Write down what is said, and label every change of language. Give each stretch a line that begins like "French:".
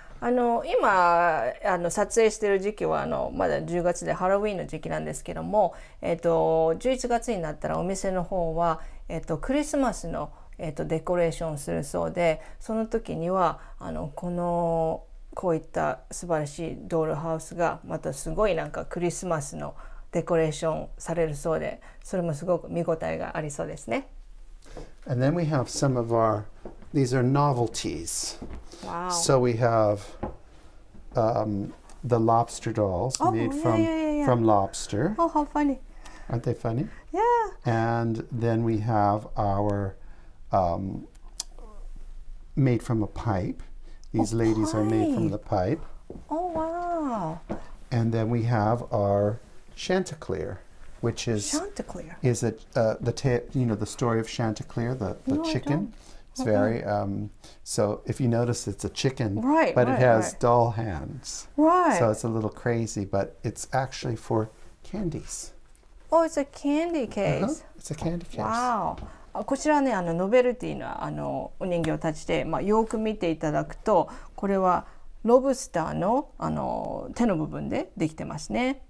Japanese: 今撮影している時期はまだ10月でハロウィーンの時期なんですけども、11月になったらお店の方は、クリスマスの、デコレーションするそうで、その時にはこういった素晴らしいドールハウスがまたすごいなんかクリスマスのデコレーションされるそうで、それもすごく見応えがありそうですね。
English: And then we have some of these are novelties. Wow. So we have the lobster dolls made from lobster. Oh, how funny. Aren't they funny? Yeah. And then we have our made from a pipe. These ladies are made from the pipe. Oh, wow. And then we have our Chanticleer, which is Chanticleer. Is it the story of Chanticleer, the chicken? It's very so if you notice it's a chicken, but it has doll hands. Right. So it's a little crazy, but it's actually for candies. Oh, it's a candy case. It's a candy case. Wow.
Japanese: こちらはねノベルティなお人形たちで、よく見ていただくとこれはロブスターの手の部分でできてますね。